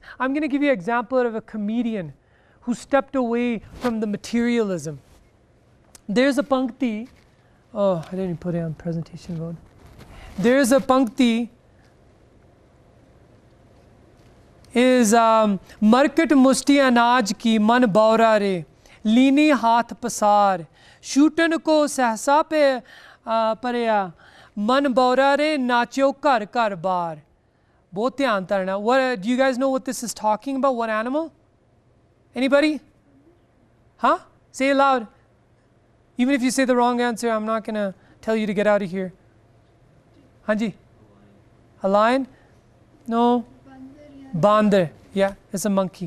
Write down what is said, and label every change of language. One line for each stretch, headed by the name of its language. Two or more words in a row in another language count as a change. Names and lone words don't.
English: I'm going to give you an example of a comedian who stepped away from the materialism. There's a pankti. Oh, I didn't put it on presentation mode. There's a pankti.
Hindi: इस मार्केट मुस्ती अनाज की मन बौरा रे, लीनी हाथ पसार, शूटन को सहसा पे परया, मन बौरा रे नाचो घर घर बार. बहुत ध्यान धरना.
English: What, do you guys know what this is talking about? What animal? Anybody? Huh? Say it loud. Even if you say the wrong answer, I'm not going to tell you to get out of here. Hanji? A lion? No. Bandar. Yeah, it's a monkey.